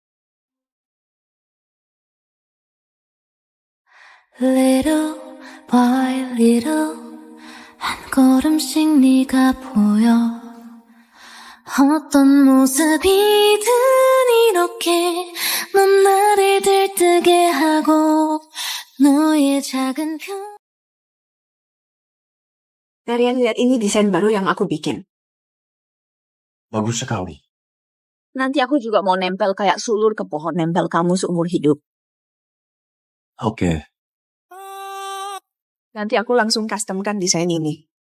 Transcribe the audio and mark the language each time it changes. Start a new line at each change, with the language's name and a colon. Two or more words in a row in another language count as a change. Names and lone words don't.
English: Little by little
Korean: 한 걸음씩 네가 보여 어떤 모습이든 이렇게 넌 나를 들뜨게 하고 너의 작은
Indonesian: Darian, lihat ini desain baru yang aku bikin. Bagus sekali. Nanti aku juga mau nempel kayak sulur ke pohon nempel kamu seumur hidup. Oke. Nanti aku langsung customkan desain ini.